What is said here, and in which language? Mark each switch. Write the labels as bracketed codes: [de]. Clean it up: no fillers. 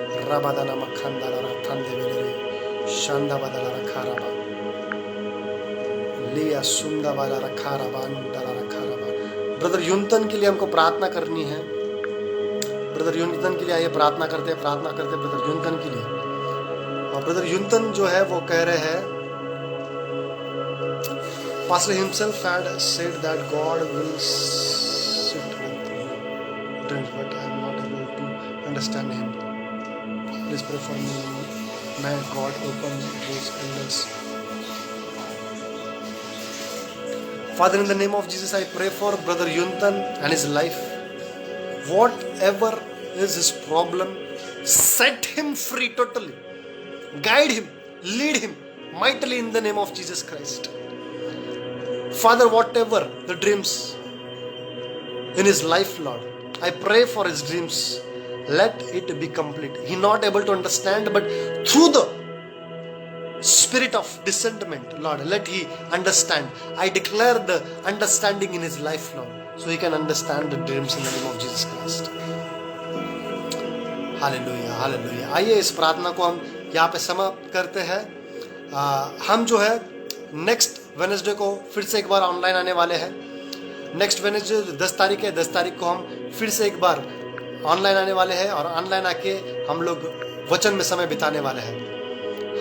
[hi] रबादाना मखंदाला रखंदे बेले शांदा बदला रखा रबा लिया सुंदा वाला रखा रबा अंदला रखा रबा। ब्रदर यूनतन के लिए हमको प्रार्थना करनी है। ब्रदर यूनतन के लिए आइए प्रार्थना करते ब्रदर यूनतन के लिए। और ब्रदर यूनतन जो है वो कह रहे हैं, [en] Pastor himself had said that God will sit with me, but I am not able to understand him. Please pray for me. May God open those elders. Father, in the name of Jesus, I pray for Brother Yuntan and his life. Whatever is his problem, set him free totally. Guide him, lead him mightily in the name of Jesus Christ. Father, whatever the dreams in his life, Lord, I pray for his dreams. Let it be complete. He not able to understand, but through the spirit of discernment, Lord, let he understand. I declare the understanding in his life, Lord, so he can understand the dreams in the name of Jesus Christ. [hi] Hallelujah hallelujah. आइए इस प्रार्थना को हम यहाँ पे समाप्त करते हैं। हम जो है नेक्स्ट वेडनेसडे को फिर से एक बार ऑनलाइन आने वाले हैं। नेक्स्ट वेडनेसडे 10 तारीख है, 10 तारीख को हम फिर से एक बार ऑनलाइन आने वाले हैं और ऑनलाइन आके हम लोग वचन में समय बिताने वाले हैं।